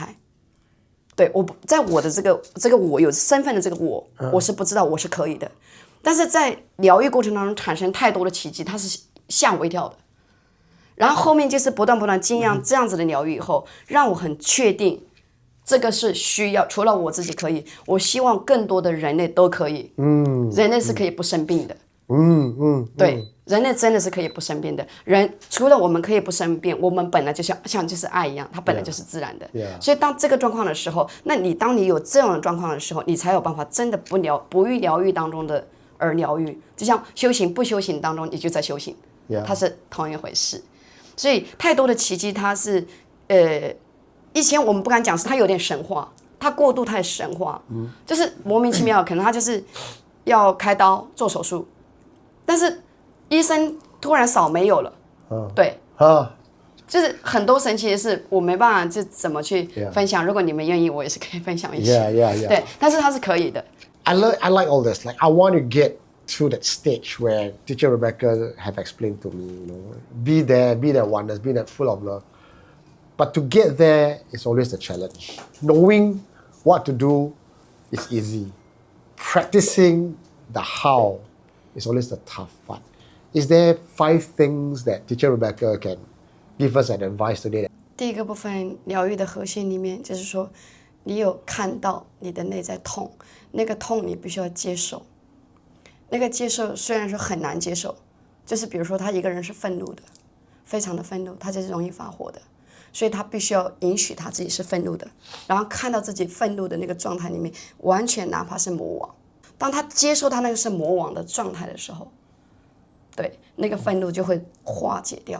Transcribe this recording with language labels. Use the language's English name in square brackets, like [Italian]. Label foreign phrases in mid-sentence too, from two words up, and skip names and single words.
[Chinese] 對，我在我的這個我有身份的這個我是不知道我是可以的。但是在療癒過程當中產生太多的奇蹟，它是嚇我一跳的。然後後面就是不斷經驗這樣子的療癒以後，讓我很確定這個是需要，除了我自己可以，我希望更多的人類都可以。人類是可以不生病的。對，人類真的是可以不生病的。人除了我們可以不生病，我們本來就像就是愛一樣，它本來就是自然的。所以當這個狀況的時候，那當你有這樣的狀況的時候，你才有辦法真的不於療癒當中的。而療癒，就像修行不修行當中，你就在修行，它是同一回事。所以太多的奇蹟，它是以前我們不敢講，是它有點神話，它過度太神話，就是莫名其妙，可能它就是要開刀做手術，但是醫生突然掃沒有了，對，就是很多神奇的事，我沒辦法就怎麼去分享。如果你們願意，我也是可以分享一些。對，但是它是可以的。 [English] I like all this. Like I want to get to that stage where Teacher Rebecca have explained to me, be there, be that oneness, be that full of love. But to get there is always the challenge. Knowing what to do is easy. Practicing the how is always the tough part. Is there 5 things that Teacher Rebecca can give us an advice today? [Chinese] 第一個部分療癒的核心裡面，就是說，你有看到你的內在痛，那個痛你必須要接受。那個接受雖然說很難接受，就是比如說他一個人是憤怒的，非常的憤怒，他就是容易發火的，所以他必須要允許他自己是憤怒的，然後看到自己憤怒的那個狀態裡面，完全哪怕是魔王，當他接受他那個是魔王的狀態的時候，對，那個憤怒就會化解掉。